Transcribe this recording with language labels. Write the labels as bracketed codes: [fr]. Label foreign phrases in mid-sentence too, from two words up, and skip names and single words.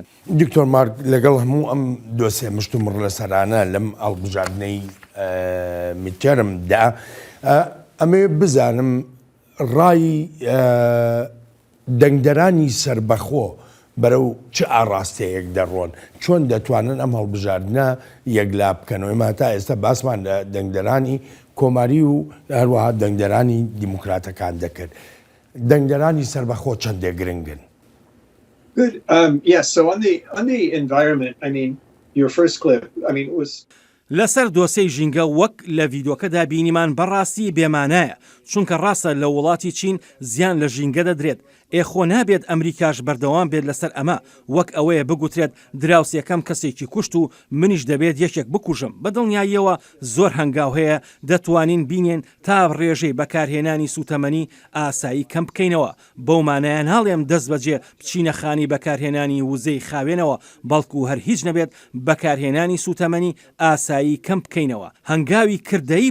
[ckb] دکتۆر مارک لەگەڵ هەموو ئەم دۆسێ مشتومڕ لەسەرانە لەم هەڵبژاردنەی میتچەرمدا ئەمێ بزانم ڕای دەنگدەرانی سربەخۆ بەرەو چه ئاڕاستەیەک دەڕۆن چۆن دەتوانن ئەم هەڵبژاردنە یەکلا بکەنەوە ئێمە تا ئێستا باسمان لە دەنگدەرانی کۆماری و هەروەها دەنگدەرانی دیموکراتەکان دەکرد دەنگدەرانی سربەخۆ چەندێک گرنگن. [en] Good. Yes. So on the environment, I mean, your first clip, I mean, it was. [ckb] لەسەر دۆسەی ژینگە وەک لە ڤیدۆکەدا بینیمان بەڕاستی بێمانایە چونکە ڕاستە لە وڵاتی چین زیان لە ژینگە دەدرێت ئێخۆ نابێت ئەمریکاش بەردەوام بێت لەسەر ئەمە وەک ئەوەیە بگوترێت دراوسەکەم کەسێکی کوشت و منیش دەبێت یەکێک بکوژم بەدڵنیاییەوە زۆر هەنگاو هەیە دەتوانین بینێن تا ڕێژەی بەکارهێنانی سوتەمەنی ئاسایی کەم بکەینەوە بەومانایە ناڵێم دەست بەجێ بچینە خانی بەکارهێنانی وزەی خاوێنەوە بەڵکو هەر هیچ نەبێت بەکارهێنانی سوتەمەنی ئاسایی کەم بکەینەوە هەنگاوی کردەیی